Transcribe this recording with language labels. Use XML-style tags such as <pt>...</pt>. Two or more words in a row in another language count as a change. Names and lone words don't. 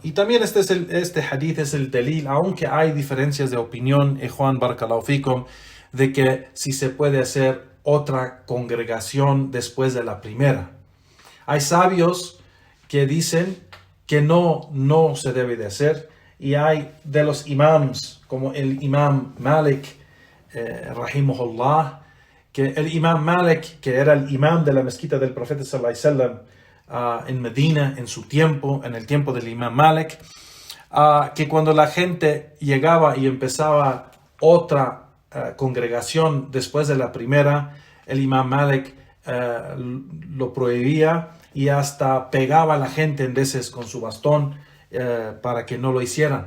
<es>Y también este hadith es el delil, aunque hay diferencias de opinión, Juan</es> <ar>بارك الله فيكم,</ar> <es>de que si se puede hacer otra congregación después de la primera. Hay sabios que dicen que no se debe de hacer, y hay de los imams, como el imam Malik, rahimahullah, que el imam Malik, que era el imam de la mezquita del profeta</es> <ar>صلى الله عليه وسلم</ar> <es>en Medina, en su tiempo, en el tiempo del imam Malik, que cuando la gente llegaba y empezaba otra congregación después de la primera, el imam Malik lo prohibía y hasta pegaba a la gente en veces con su bastón para que no lo hicieran.</es>